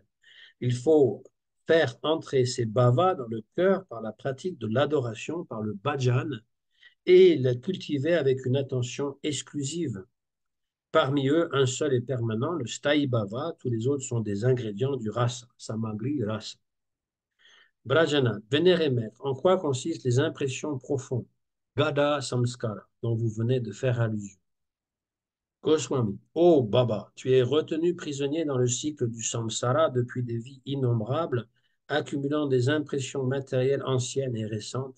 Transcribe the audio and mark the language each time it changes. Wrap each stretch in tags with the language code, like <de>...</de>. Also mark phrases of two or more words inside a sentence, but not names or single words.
<fr>Il faut faire entrer ces bhavas dans le cœur par la pratique de l'adoration, par le bhajan, et la cultiver avec une attention exclusive. Parmi eux, un seul est permanent, le</fr> <sa>स्थायी भाव,</sa> <fr>tous les autres sont des ingrédients du rasa,</fr> <sa>सामग्री रस.</sa> <fr>Brajana, vénéré maître, en quoi consistent les impressions profondes,</fr> <sa>गाढ संस्कार,</sa> <fr>dont vous venez de faire allusion? Goswami, ô Baba, tu es retenu prisonnier dans le cycle du samsara depuis des vies innombrables, accumulant des impressions matérielles anciennes et récentes.</fr>